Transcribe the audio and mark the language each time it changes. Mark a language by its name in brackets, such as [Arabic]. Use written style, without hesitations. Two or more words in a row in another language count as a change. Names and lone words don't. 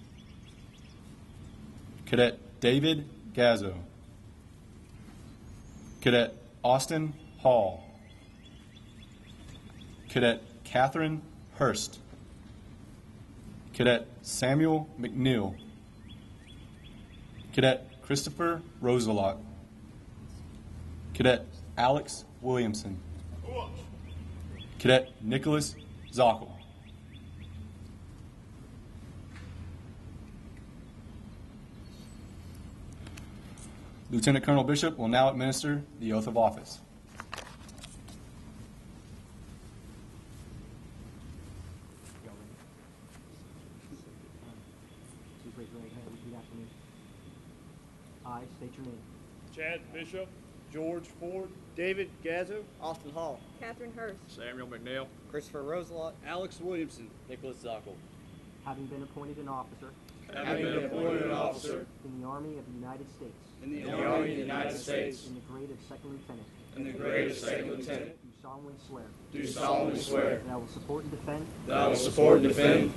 [English] Cadet David Gazzo, Cadet Austin Hall, Cadet Catherine Hurst, Cadet Samuel McNeil, Cadet Christopher Roselot, Cadet Alex Williamson, Cadet Nicholas Zockel. Lieutenant Colonel Bishop will now administer the oath of office. I state your name. Chad Bishop, George Ford, David Gazzo, Austin Hall, Catherine Hurst, Samuel McNeil, Christopher Roselot, Alex Williamson, Nicholas Zockel. Having been appointed an officer having been appointed an officer in the Army of the United States in the Army of the United States in the grade of second lieutenant, in the grade of second lieutenant, do solemnly swear do solemnly swear that I will support and defend that I will support and defend